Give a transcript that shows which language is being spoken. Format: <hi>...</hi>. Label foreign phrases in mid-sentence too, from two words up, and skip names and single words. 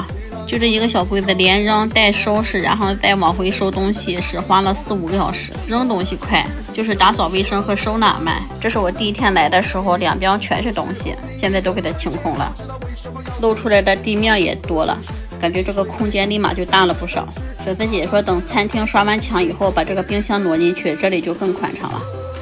<zh>就這一個小櫃子，連扔帶收拾，然後再往回收東西，是花了4-5個小時。扔東西快，就是打掃衛生和收納慢。這是我第一天來的時候，兩邊全是東西，現在都給它清空了，露出來的地面也多了，感覺這個空間立馬就大了不少。粉絲姐說，等餐廳刷完牆以後，把這個冰箱挪進去，這裡就更寬敞了。</zh>